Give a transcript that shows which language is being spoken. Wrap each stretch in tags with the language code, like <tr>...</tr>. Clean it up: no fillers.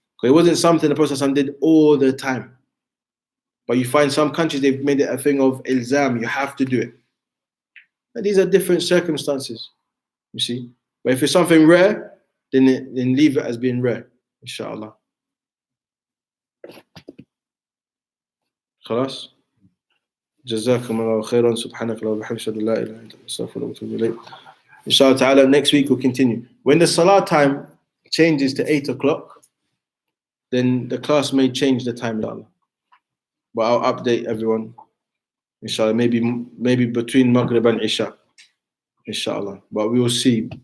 <en>Because it wasn't something the Prophet ﷺ did all the time. But you find some countries, they've made it a thing of ilzam, you have to do it. And these are different circumstances. You see? But if it's something rare, then leave it as being rare. Inshallah.</en> <ar>خلاص جزاكم الله خيرا سبحانك اللهم وبحمدك اشهد ان لا اله الا انت استغفرك واتوب اليك.</ar> <en>Inshallah ta'ala, next week we'll continue. When the salah time changes to 8 o'clock, then the class may change the time, inshallah. But I'll update everyone, inshallah, maybe between Maghrib and Isha, inshallah. But we will see.</en>